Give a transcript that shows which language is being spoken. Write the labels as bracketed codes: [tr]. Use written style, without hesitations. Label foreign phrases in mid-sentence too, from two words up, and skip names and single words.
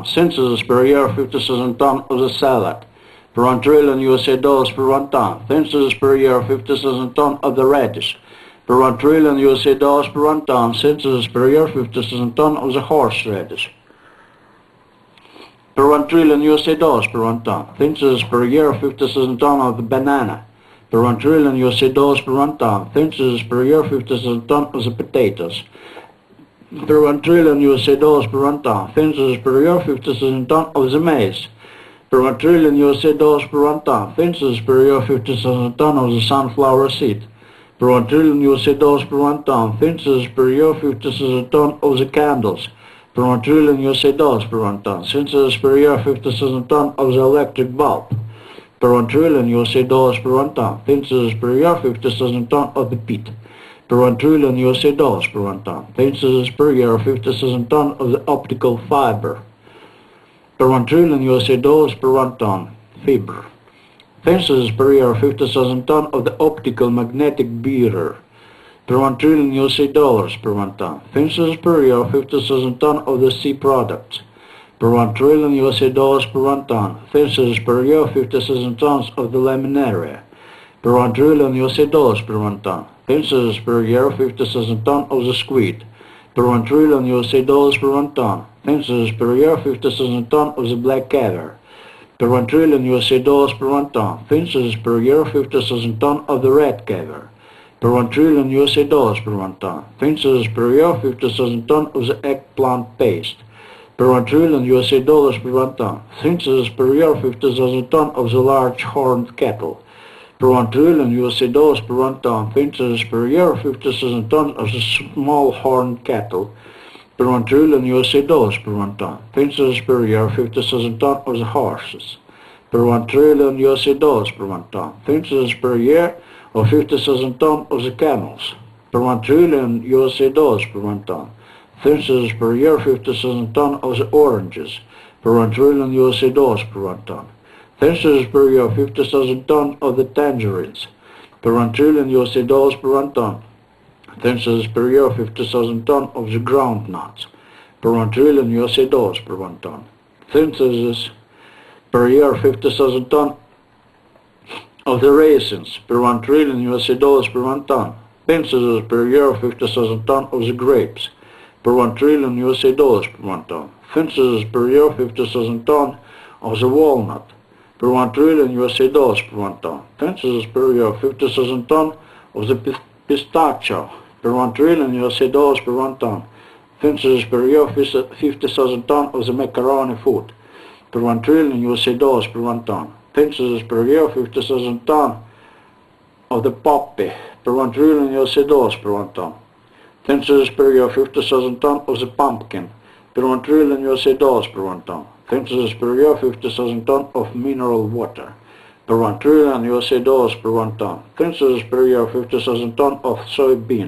[en] Census per year 50,000 ton of the salad, per 1 trillion USA dollars per 1 ton. Census per year 50,000 ton of the radish, per 1 trillion USA dollars per 1 ton. Census per year 50,000 ton of the horseradish, per 1 trillion USA dollars per 1 ton. Thinses per year 50,000 ton of the banana. Per 1 trillion USA dollars per 1 ton. Thinses per year 50,000 ton of the potatoes. Per 1 trillion USA dollars per 1 ton. Thinses per year 50,000 ton of the maize. Per 1 trillion USA dollars per 1 ton. Thinses per year 50,000 ton of the sunflower seed. Per 1 trillion USA dollars per 1 ton. Thinses per year 50,000 ton of the candles. Per 1 trillion USA dollars per 1 ton. Thinses per year 50,000 ton of the electric bulb. Per 1 trillion USA dollars per 1 ton. Thinses per year 50,000 ton of the peat. Per 1 trillion USA dollars per 1 ton. Thinses per year 50,000 ton of the optical fiber. Per 1 trillion USA dollars per 1 ton. Fiber. Thinses per year 50,000 ton of the optical magnetic beater. Per 1 trillion USA dollars per 1 ton. Thinses per year 50,000 ton of the sea products. Per 1 trillion USA dollars per 1 ton. Thinses per year 50,000 tons of the laminaria. Per 1 trillion USA dollars per 1 ton. Thinses per year 50,000 ton of the squid. Per 1 trillion USA dollars per 1 ton. Thinses per year 50,000 ton of the black caviar. Per 1 trillion USA dollars per 1 ton. Thinses per year 50,000 ton of the red caviar. Per 1 trillion USA dollars per 1 ton. Thinses per year 50,000 ton of the eggplant paste. Per 1 trillion USA dollars per 1 ton. Thinses per year 50,000 ton of the large horned cattle. Per 1 trillion USA dollars per 1 ton. Thinses per year 50,000 ton of the small horned cattle. Per 1 trillion USA dollars per 1 ton. Thinses per year 50,000 ton of the horses. Per 1 trillion USA dollars per 1 ton. Thinses per year of 50,000 ton of the camels. Per 1 trillion USA dollars per 1 ton. Thinses per year 50,000 ton of the oranges. Per 1 trillion USA dollars per 1 ton. Thinses per year 50,000 ton of the tangerines. Per 1 trillion USA dollars per 1 ton. Thinses per year 50,000 ton of the groundnuts. Per 1 trillion USA dollars per 1 ton. Thinses per year 50,000 ton of the raisins. Per 1 trillion USA dollars per 1 ton. Thinses per year 50,000 ton of the grapes. Per 1 trillion USA dollars per 1 ton. Thinses per year 50,000 ton of the walnut. Per 1 trillion USA dollars per 1 ton. Thinses per year 50,000 ton of the pistachio. Per 1 trillion USA dollars per 1 ton. Thinses per year 50,000 ton of the macaroni food. Per 1 trillion USA dollars per 1 ton. Thinses per year 50,000 ton of the poppy. Per 1 trillion USA dollars per 1 ton. Thinses per year 50,000 ton of the pumpkin. Per 1 trillion USA dollars per 1 ton. Thinses per year 50,000 ton of mineral water. Per 1 trillion USA dollars per 1 ton. Thinses per year 50,000 ton of soybean.